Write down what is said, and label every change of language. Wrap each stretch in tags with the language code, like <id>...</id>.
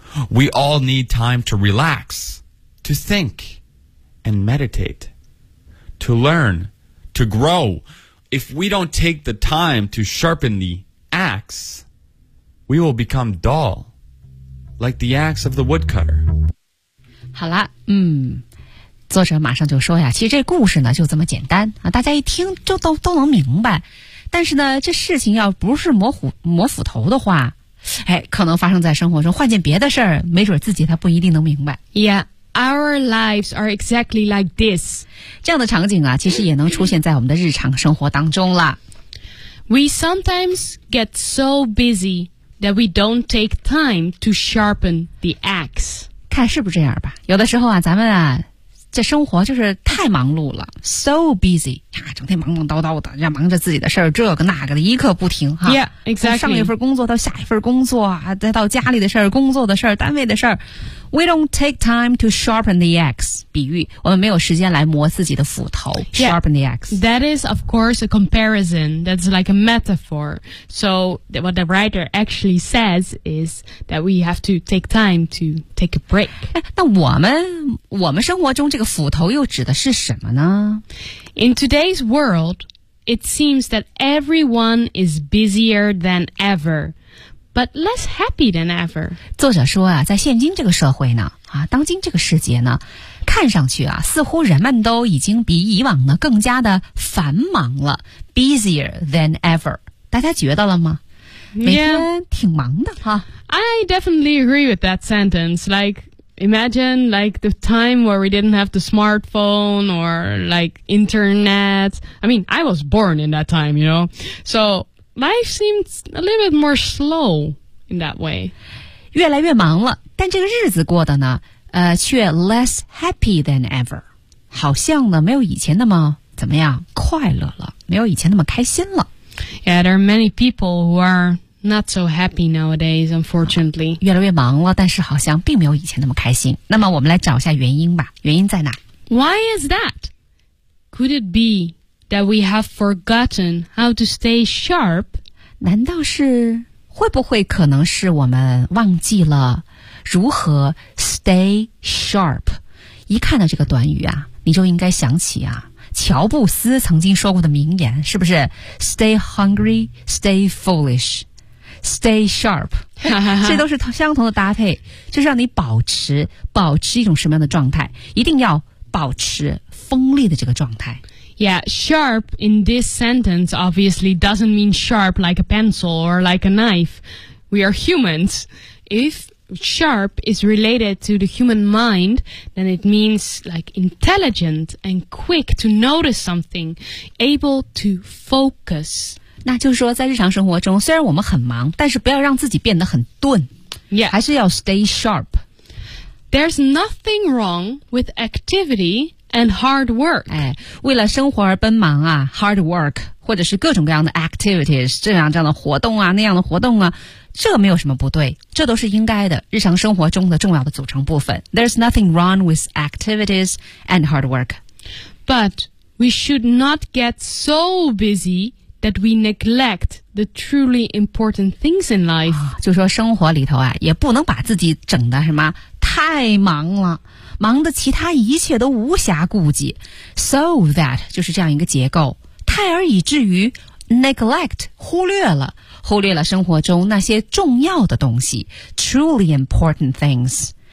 <en>We all need time to relax, to think, and meditate, to learn, to grow. If we don't take the time to sharpen the axe, we will become dull. Like the axe of the woodcutter.</en> <zh>好了，作者马上就说呀，其实这故事呢就这么简单啊，大家一听就都能明白。但是呢，这事情要不是磨斧头的话，哎，可能发生在生活中，换件别的事儿，没准自己他不一定能明白。</zh> <en>Yeah. Our lives are exactly like this.</en> <zh>这样的场景啊，其实也能出现在我们的日常生活当中了。</zh> <en>We sometimes get so busy. that we don't take time to sharpen the axe.</en> <zh>看是不是这样吧？有的时候啊，咱们啊，这生活就是太忙碌了 ，</zh> <en>so busy</en> <zh>呀，整天忙忙叨叨的，人家忙着自己的事儿，这个那个的，一刻不停哈。</zh> <en>Yeah, exactly.</en> <zh>从上一份工作到下一份工作啊，再到家里的事儿、工作的事儿、单位的事儿 ，</zh> <en>we don't take time to sharpen the axe.</en> <zh>比喻我们没有时间来磨自己的斧头</zh> <en>yeah, ，sharpen the axe. That is, of course, a comparison. That's like a metaphor. So what the writer actually says is that we have to take time to take a break.</en> <zh>那我们生活中这个斧头又指的是什么呢</zh> <en>？In today's world, it seems that everyone is busier than ever, but less happy than ever.</en> <zh>作者说啊，在现今这个社会呢，啊，当今这个世界呢，看上去啊，似乎人们都已经比以往呢更加的繁忙了 ，</zh> <en>busier than ever.</en> <zh>大家觉得了吗？</zh> <en>Yeah.</en> <zh>每天挺忙的哈。</zh> <en>I definitely agree with that sentence. Imagine like the time where we didn't have the smartphone or like internet. I mean, I was born in that time, you know. So life seemed a little bit more slow in that way.</en> <zh>越来越忙了，但这个日子过得呢，却</zh> <en>less happy than ever.</en> <zh>好像呢，没有以前那么怎么样快乐了，没有以前那么开心了。</zh> <en>Yeah, there are many people who are. Not so happy nowadays, unfortunately.</en> <zh>越来越忙了，但是好像并没有以前那么开心。那么我们来找一下原因吧。原因在哪</zh> <en>？Why is that? Could it be that we have forgotten how to stay sharp?</en> <zh>难道是会不会可能是我们忘记了如何</zh> <en>stay sharp?</en> <zh>一看到这个短语啊，你就应该想起啊。乔布斯曾经说过的名言，是不是 ？</zh> <en>Stay hungry, stay foolish. Stay sharp,</en> <zh>这都是相同的搭配，就是让你保持一种什么样的状态，一定要保持锋利的这个状态。</zh> <en>Yeah, sharp in this sentence obviously doesn't mean sharp like a pencil or like a knife. We are humans. If sharp is related to the human mind, then it means like intelligent and quick to notice something, able to focus.</en> <zh>那就是说在日常生活中虽然我们很忙但是不要让自己变得很钝、</zh> <en>yeah.</en> <zh>还是要</zh> <en>stay sharp. There's nothing wrong with activity and hard work.、</en> <zh>哎、为了生活而奔忙啊</zh> <en>hard work,</en> <zh>或者是各种各样的 activities, 这样的活动啊那样的活动啊这没有什么不对这都是应该的日常生活中的重要的组成部分。</zh> <en>There's nothing wrong with activities and hard work. But we should not get so busythat we neglect the truly important things in life.、</en> <zh>啊、就说生活里头啊也不能把自己整得什么太忙了忙得其他一切都无暇顾及。</zh> <en>So that,</en> <zh>就是这样一个结构太而以至于 neglect, 忽略了生活中那些重要的东西</zh> <en>truly important things.</en>